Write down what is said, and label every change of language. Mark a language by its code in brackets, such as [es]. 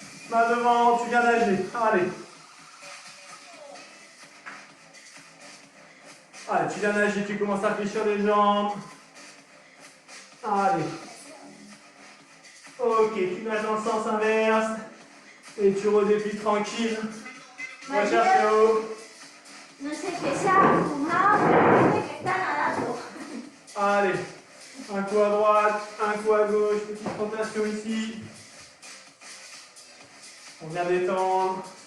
[fr] Main devant, tu viens nager. Allez. Allez, tu viens nager, tu commences à fléchir les jambes. Allez. Ok, tu nages dans le sens inverse. Et tu redéplies tranquille. Recherche le haut. [es] No sé qué sea fumado, pero parece que está nadando. [fr] Allez. Un coup à droite, un coup à gauche. Petite rotation ici. On vient détendre.